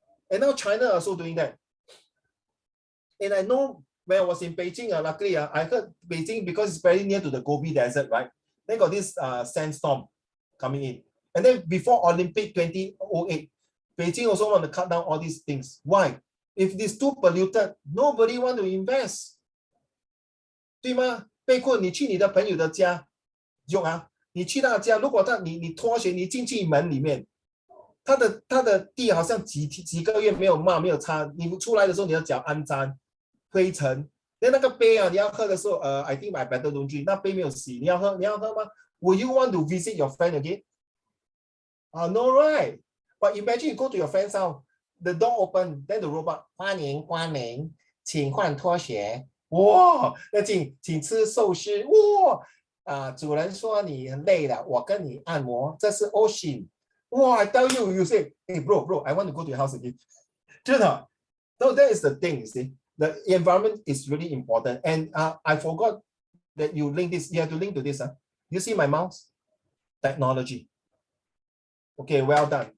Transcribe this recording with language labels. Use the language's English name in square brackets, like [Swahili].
[English] And now China also doing that. And I know when I was in Beijing, luckily, I heard Beijing, because it's very near to the Gobi Desert, right? They got this sandstorm coming in. And then before Olympic 2008, Beijing also want to cut down all these things. Why? If it's too polluted, nobody want to invest. [Chinese] 对吗？贝库，你去你的朋友的家，用你去他的家，如果你拖鞋，你进去门里面，他的地好像几个月没有抹没有擦，你出来的时候你的脚肮脏灰尘，那个杯你要喝的时候 [English] I think I better don't drink， [Chinese] 那杯没有洗，你要喝吗 ？ [English] Will you want to visit your friend again? No, right? But imagine you go to your friend's house, the door open, then the robot [Chinese] 欢迎光临，请换拖鞋。哇，那请吃寿司。哇，主人说你很累了，我跟你按摩，这是 Ocean。 [English] 哇 I tell you, you say, hey bro, I want to go to your house again. [Chinese] 真的。 [English] So that is the thing, you see. The environment is really important. And I forgot that you link this. You have to link to this. You see my mouse? Technology. Okay, well done.